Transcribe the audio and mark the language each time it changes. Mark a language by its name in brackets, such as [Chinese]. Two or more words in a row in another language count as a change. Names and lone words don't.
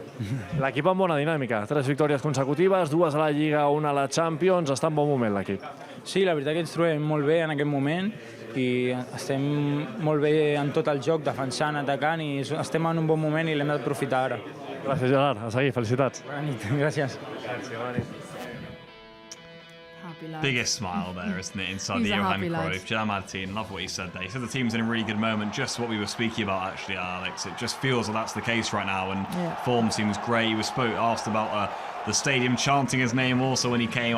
[Catalan] L'equip amb bona dinàmica, 3 victòries consecutives, 2 a la Lliga, 1 a la Champions, està en bon moment l'equip. Sí, la veritat que ens trobem molt bé en aquest moment i estem molt bé en tot el joc, defensant, atacant i estem en un bon moment i l'hem d'aprofitar ara. Gràcies, Gerard. A seguir, felicitats. Bona nit, gràcies. [English] Biggest smile there, isn't it, inside the He's a Johan happy lad. Cruyff. Gerard Martin, love what he said there. He said the team's in a really good moment, just what we were speaking about, actually, Alex. It just feels like that's the case right now, and form seems great. He was asked about the stadium chanting his name also when he came off.